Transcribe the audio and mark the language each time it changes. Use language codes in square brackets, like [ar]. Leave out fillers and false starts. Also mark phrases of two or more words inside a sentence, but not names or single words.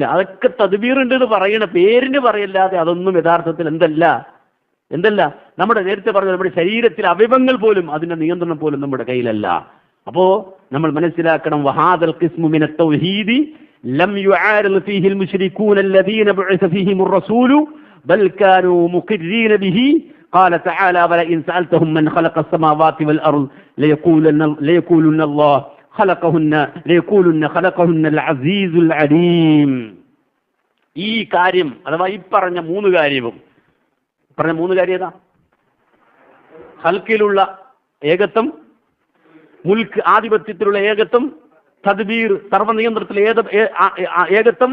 [ml] അതൊക്കെ തദ്ബീറുണ്ട് എന്ന് പറയണ പേരിന് പറയല്ലാതെ അതൊന്നും യഥാർത്ഥത്തിൽ എന്തല്ല നമ്മുടെ നേരത്തെ പറഞ്ഞ നമ്മുടെ ശരീരത്തിലെ അവയവങ്ങൾ പോലും അതിന്റെ നിയന്ത്രണം പോലും നമ്മുടെ കയ്യിലല്ല. അപ്പോ നമ്മൾ മനസ്സിലാക്കണം, [ar] وهذا القسم من التوحيد لم يعارض فيه المشركون الذين بعث فيهم الرسول بل كانوا مقرين به. قال تعالى ولئن سألتهم من خلق السماوات والأرض ليقولن الله خلقهن العزيز العليم. [ml] ഈ കാര്യം അഥവാ ഈ പറഞ്ഞ മൂന്ന് കാര്യം ഏതാ? ഖൽഖിലുള്ള ഏകത്വം, മുൽക്ക് ആധിപത്യത്തിലുള്ള ഏകത്വം, തദ്ബീർ സർവ്വനിയന്ത്രണത്തിലെ ഏകത്വം.